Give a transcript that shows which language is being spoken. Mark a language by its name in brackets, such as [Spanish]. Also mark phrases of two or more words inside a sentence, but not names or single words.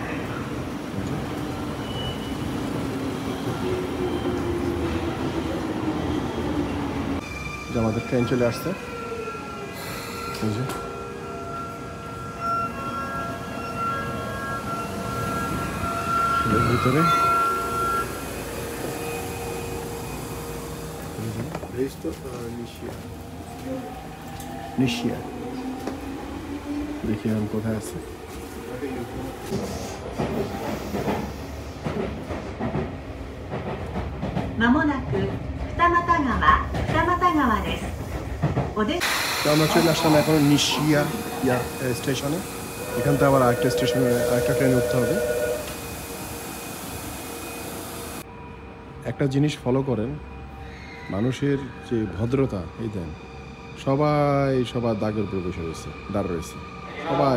[Bangla] যে আমাদের ট্রেন চলে আসছে, এই যে ভিতরে নিশিয়া। দেখি আমি কোথায় আছে। [Japanese] まもなく二俣川です。 [Bangla] আমরা চলে আসলাম এখন নিশিয়া স্টেশনে। এখান থেকে আবার আরেকটা স্টেশনে আরেকটা ট্রেনে উঠতে হবে। একটা জিনিস ফলো করেন, মানুষের যে ভদ্রতা, এই দেন সবাই সবার দাগের উপরে বসে রয়েছে, দাঁড় রয়েছে সবাই।